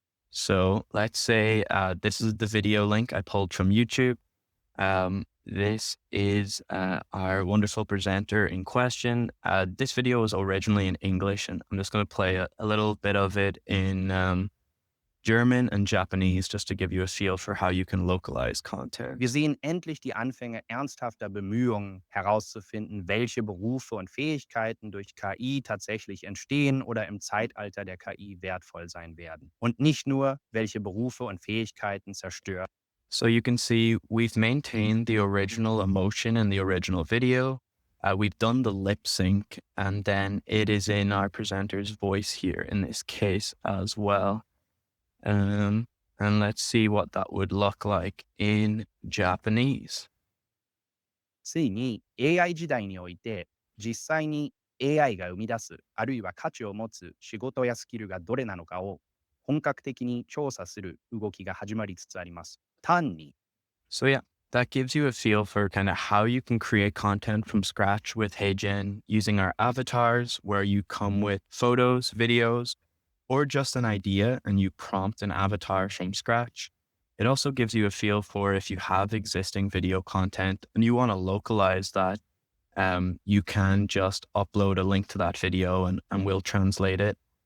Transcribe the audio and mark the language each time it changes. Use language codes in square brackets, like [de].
[en] So let's say this is the video link I pulled from YouTube. This is our wonderful presenter in question. This video was originally in English, and I'm just going to play a little bit of it in German and Japanese just to give you a feel for how you can localize content. [de] Wir sehen endlich die Anfänge ernsthafter Bemühungen herauszufinden, welche Berufe und Fähigkeiten durch KI tatsächlich entstehen oder im Zeitalter der KI wertvoll sein werden. Und nicht nur, welche Berufe und Fähigkeiten zerstört. [en] So you can see we've maintained the original emotion in the original video. We've done the lip sync, and then it is in our presenter's voice here in this case as well. And let's see what that would look like in Japanese. [ja] ついに AI 時代において実際に AI が生み出すあるいは価値を持つ仕事やスキルがどれなのかを本格的に調査する動きが始まりつつあります。単に [en] So yeah, that gives you a feel for kind of how you can create content from scratch with HeyGen using our avatars, where you come with photos, videos, or just an idea and you prompt an avatar from scratch. It also gives you a feel for if you have existing video content and you want to localize that, you can just upload a link to that video and we'll translate it.